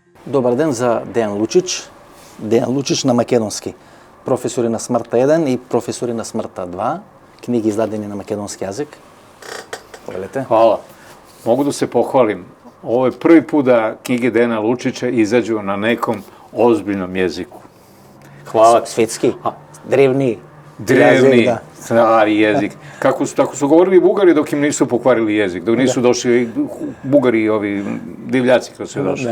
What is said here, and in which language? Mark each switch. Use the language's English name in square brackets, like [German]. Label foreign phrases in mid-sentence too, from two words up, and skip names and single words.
[Macedonian] Добар ден за Дејан Лучич. Дејан Лучич на македонски. Професори на смртта 1 и професори на смртта 2. Книги издадени на македонски јазик. Повелете. [Serbian] Hvala. Mogu da se pohvalim. Ovo je prvi put da knjige Dejana Lučića izađu na nekom ozbiljnom jeziku. Hvala. Svetski, drevni stari jezik. Tako su govorili Bugari dok im nisu pokvarili jezik, dok nisu došli Bugari, ovi divljaci kad su došli.